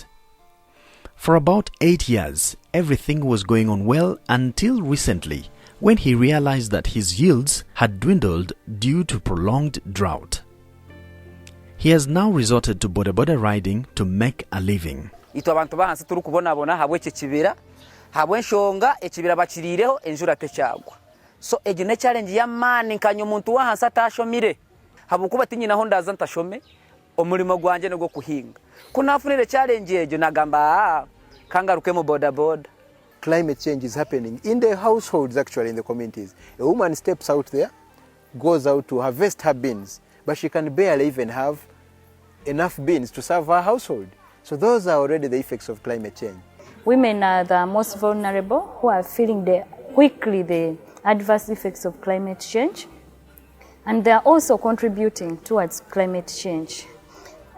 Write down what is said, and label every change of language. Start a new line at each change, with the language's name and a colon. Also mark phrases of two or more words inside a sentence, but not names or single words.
English: For about 8 years, everything was going on well until recently, when he realized that his yields had dwindled due to prolonged drought. He has now resorted to boda riding to make a living.
Nyankole: Ito abantu bahansi turi kubonabona habwe kibira habwe nshonga ekibira bakirireho enjura techagwa. So egine challenge ya mani nkanyo muntu wahansi atashomire habukuba tinyinaho ndaza ntashome omulimo gwanje nego kuhinga kunafunire challenge ejo nagamba kangaruke mu boda.
English: Climate change is happening in the households, actually in the communities. A woman steps out there, goes out to harvest her beans, but she can barely even have enough beans to serve her household. So those are already the effects of climate change. Women are the most vulnerable who are feeling quickly the adverse effects of climate change, and they are also contributing towards climate change.